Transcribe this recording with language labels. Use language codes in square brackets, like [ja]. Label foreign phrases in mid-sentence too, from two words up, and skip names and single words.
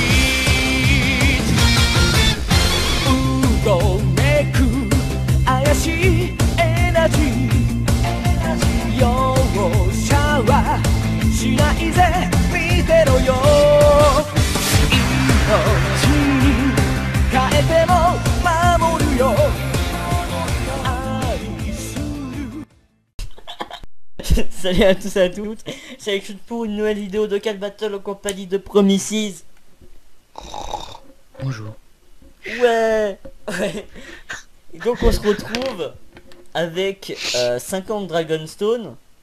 [ja] Beat うごめく怪しいエナジー容赦はしないぜ見てろよ命に変えても守るよ愛する [fr] Salut à tous et à toutes, c'est Alex pour une nouvelle vidéo de Cal Battle en compagnie de Promises. Bonjour. Ouais. Et donc on se retrouve avec 50 Dragonstone.